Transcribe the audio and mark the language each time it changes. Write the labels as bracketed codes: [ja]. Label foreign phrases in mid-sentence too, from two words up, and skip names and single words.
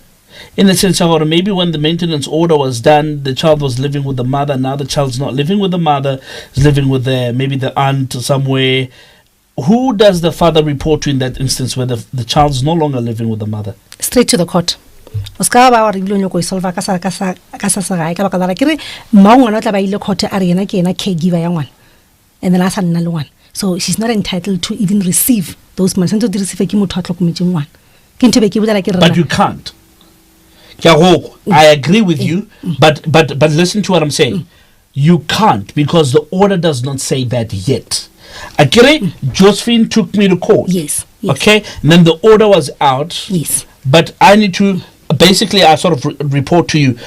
[en] In the sense of, or maybe when the maintenance order was done, the child was living with the mother. Now the child's not living with the mother. Is living with maybe the aunt somewhere. Who does the father report to in that instance where the child's no longer living with the mother? Straight to the court. [tn] Oska ba wa re dilo go solve ka sa ga ka ba ka kere maungwana tla ba ile court a re yena ke yena caregiver ya ngwana. [en] And then [tn] asa nna le ngwana. [en] So she's not entitled to even receive those money. [tn] Sentse di receive ke motho a tlhokometseng ngwana. Ke ntwe be ke botsa ke re. [en] But you can't. I agree with you, but listen to what I'm saying. You can't because the order does not say that yet. Josephine took me to court. Yes. Okay. And then the order was out. Yes. But I need to basically I sort of report to you.